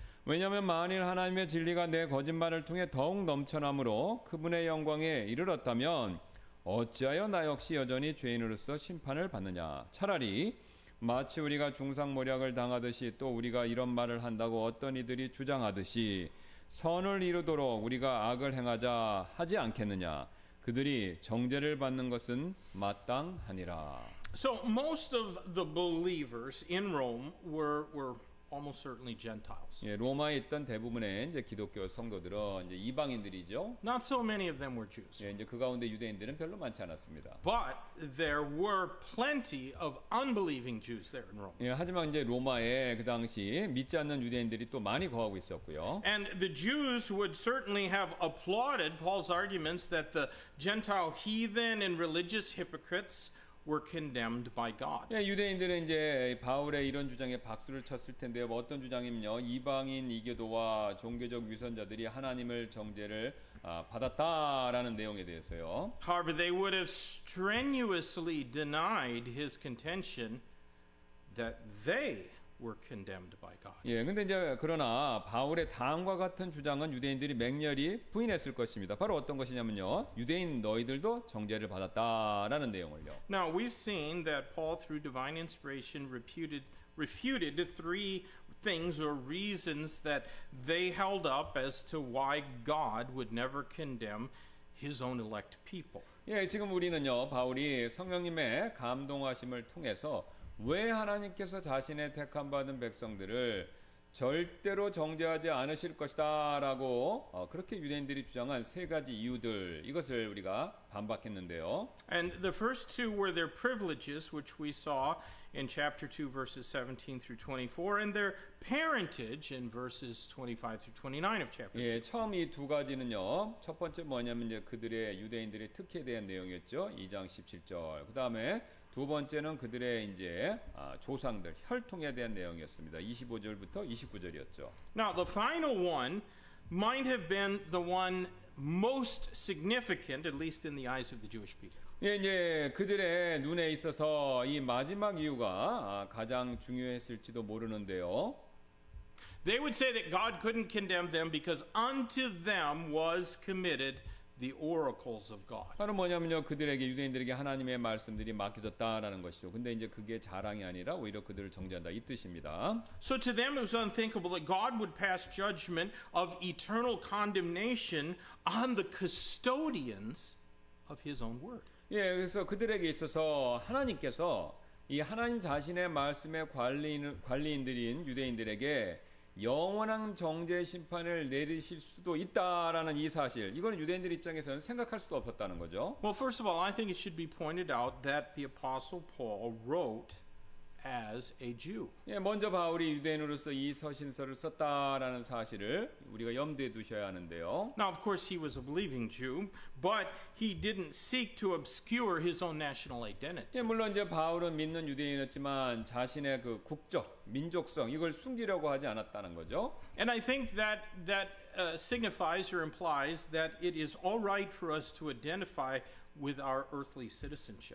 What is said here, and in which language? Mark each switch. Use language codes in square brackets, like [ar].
[ko] 왜냐하면 만일 하나님의 진리가 내 거짓말을 통해 더욱 넘쳐나므로 그분의 영광에 이르렀다면 어찌하여 나 역시 여전히 죄인으로서 심판을 받느냐? 차라리 마치 우리가 중상모략을 당하듯이 또 우리가 이런 말을 한다고 어떤 이들이 주장하듯이 선을 이루도록 우리가 악을 행하자 하지 않겠느냐? 그들이 정죄를 받는 것은 마땅하니라. [en] So most of the believers in Rome were almost certainly Gentiles. [ko] 예, 로마에 있던 대부분의 이제 기독교 성도들은 이제 이방인들이죠. [en] Not so many of them were Jews. [ko] 예, 이제 그 가운데 유대인들은 별로 많지 않았습니다. [en] But there were plenty of unbelieving Jews there in Rome. [ko] 예, 하지만 이제 로마에 그 당시 믿지 않는 유대인들이 또 많이 거하고 있었고요. [en] And the Jews would certainly have applauded Paul's arguments that the Gentile heathen and religious hypocrites were condemned by God. [ko] 예, 유대인들은 이제 바울의 이런 주장에 박수를 쳤을 텐데요. 뭐 어떤 주장이면요, 이방인 이교도와 종교적 위선자들이 하나님을 정죄를 받았다라는 내용에 대해서요. [en] However, they would have strenuously denied his contention that they were condemned by God. [ko] 예, 근데 이제 그러나 바울의 다음과 같은 주장은 유대인들이 맹렬히 부인했을 것입니다. 바로 어떤 것이냐면요, 유대인 너희들도 정죄를 받았다라는 내용을요. [en] Now we've seen that Paul, through divine inspiration, refuted three things or reasons that they held up as to why God would never condemn His own elect people. [ko] 예, 지금 우리는요, 바울이 성령님의 감동하심을 통해서 왜 하나님께서 자신의 택함 받은 백성들을 절대로 정죄하지 않으실 것이다라고 그렇게 유대인들이 주장한 세 가지 이유들, 이것을 우리가 반박했는데요. [en] And the first two were their privileges, which we saw in chapter 2 verses 17 through 24, and their parentage in verses 25 through 29 of chapter 2. [ko] 예, 처음 이 두 가지는요, 첫 번째 뭐냐면 이제 그들의 유대인들의 특혜에 대한 내용이었죠. 2장 17절. 그다음에 두 번째는 그들의 이제 조상들 혈통에 대한 내용이었습니다. 25절부터 29절이었죠. [en] Now the final one might have been the one most significant, at least in the eyes of the Jewish people. [ko] 예, 이제 그들의 눈에 있어서 이 마지막 이유가 가장 중요했을지도 모르는데요. [en] They would say that God couldn't condemn them because unto them was committed the oracles of God. [ko] 바로 뭐냐면요, 그들에게 유대인들에게 하나님의 말씀들이 맡겨졌다라는 것이죠. 근데 이제 그게 자랑이 아니라 오히려 그들을 정죄한다 이 뜻입니다. [en] So to them it was unthinkable that God would pass judgment of eternal condemnation on the custodians of his own word. [ko] 예, 그래서 그들에게 있어서 하나님께서 이 하나님 자신의 말씀의 관리인들인 유대인들에게 영원한 정죄 심판을 내리실 수도 있다라는 이 사실, 이거는 유대인들 입장에서는 생각할 수도 없었다는 거죠. [en] Well, first of all, I think it should be pointed out that the Apostle Paul wrote as a Jew. [ko] 예, 먼저 바울이 유대인으로서 이 서신서를 썼다라는 사실을 우리가 염두에 두셔야 하는데요. [en] Now, of course, he was a believing Jew, but he didn't seek to obscure his own national identity. [ko] 예, 물론 이제 바울은 믿는 유대인이었지만 자신의 그 국적, 민족성 이걸 숨기려고 하지 않았다는 거죠. [en] And I think that signifies or implies that it is all right for us to identify with our earthly citizenship.